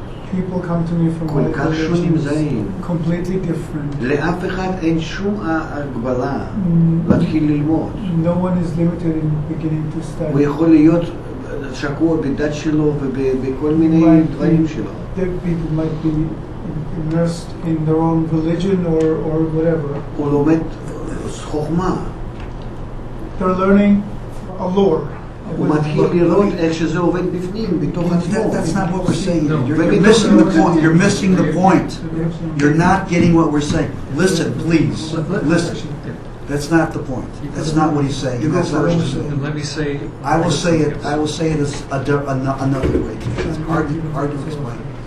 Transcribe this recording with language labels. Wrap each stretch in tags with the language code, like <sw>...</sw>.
<en>People come to me from other religions, completely different.</en> <he>לאף אחד אין שום הגבלה להתחיל ללמוד.</he> <en>No one is limited in beginning to study.</en> <he>הוא יכול להיות שקוע בדת שלו ובכל מיני דברים שלו.</he> <en>People might be immersed in their own religion or whatever.</en> <he>הוא לומד חוכמה.</he> <en>They're learning a lore.</en> <he>הוא מתחיל לראות איך שזה עובד בפנים, בתוך עצמו.</he> <en>That's not what we're saying. No. You're missing the point. You're missing the point. You're not getting what we're saying. Listen, please. Listen. That's not the point. That's not what he's saying. That's not what we're saying. And let me say. I will say it as another way. It's hard to explain.</en>